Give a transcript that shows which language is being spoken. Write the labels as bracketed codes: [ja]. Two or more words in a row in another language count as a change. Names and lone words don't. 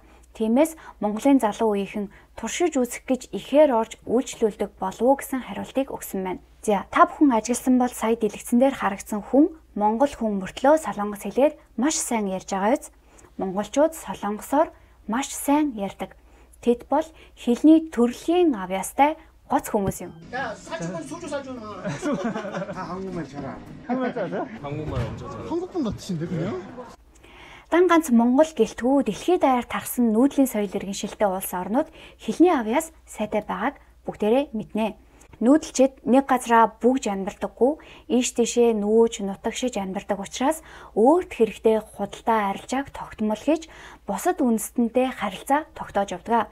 [mn] Тиймээс Монголын залуу үеийнхэн туршиж үзэх гэж ихээр орж үйлчлүүлдэг болов уу гэсэн хариултыг өгсөн байна. За та бүхэн ажигласан бол сая дэлгэцэн дээр харагдсан хүн монгол хүн мөртлөө солонгос хэлээр маш сайн ярьж байгаа биз? Монголчууд солонгосоор маш сайн ярьдаг. Тэд бол хэлний төрлийн авьяастай гоц хүмүүс юм. [ko] 야, 사주면 소주 사주나. 다 한국말 잘 알아. 한국말 잘하세요? 한국말 엄청 잘해요. 한국 분 같으신데 그냥? [mn] Дан ганц Монгол гэлтгүү дэлхийд даяар тарсан нүүдлийн соёл иргэншилтэй улс орнууд хэлний авьяас сайтай байгааг бүгдээрээ мэднэ. Нүүдэлчид нэг газараа бүгж амьдардаггүй, ийш тийшээ нүүж нутагшиж амьдардаг учраас өөрт хэрэгтэй худалдаа арилжааг тогтмол хийж бусад үндэстэнтэй харилцаа тогтоож явдаг.